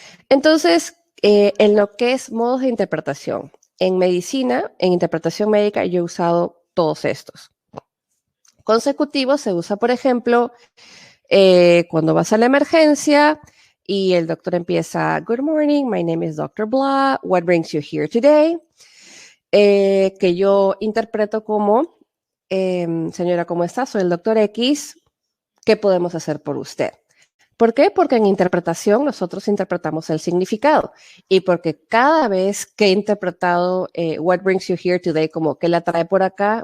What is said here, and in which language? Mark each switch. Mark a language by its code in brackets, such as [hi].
[es] Entonces, en lo que es modos de interpretación, en medicina, en interpretación médica, yo he usado todos estos. Consecutivos se usa, por ejemplo, cuando vas a la emergencia y el doctor empieza, [en] Good morning, my name is Dr. Blah, what brings you here today? [es] Que yo interpreto como, señora, ¿cómo está? Soy el doctor X, ¿qué podemos hacer por usted? ¿Por qué? Porque en interpretación nosotros interpretamos el significado y porque cada vez que he interpretado [en] What brings you here today, [es] como ¿qué la trae por acá?